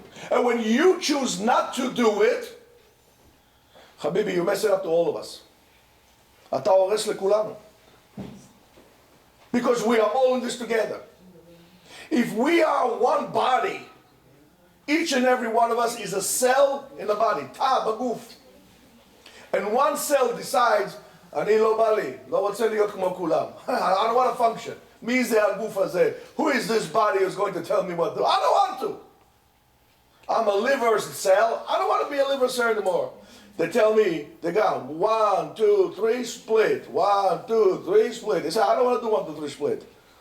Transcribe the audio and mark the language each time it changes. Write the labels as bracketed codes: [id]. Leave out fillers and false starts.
[en] And when you choose not to do it, Habibi, you mess it up to all of us. [he] Ata hores lekulanu. [en] Because we are all in this together. If we are one body, each and every one of us is a cell in the body, [he] ta baguf. [en] And one cell decides, [he] אני לא בא לי, לא רוצה להיות כמו כולם. [en] I don't want to function. [he] מי זה הגוף הזה? [en] Who is this body who's going to tell me what to do? I don't want to. I'm a liver cell. I don't want to be a liver cell anymore. They tell me, they go 1, 2, 3, split. 1, 2, 3, split. They say, I don't want to do 1, 2, 3, split.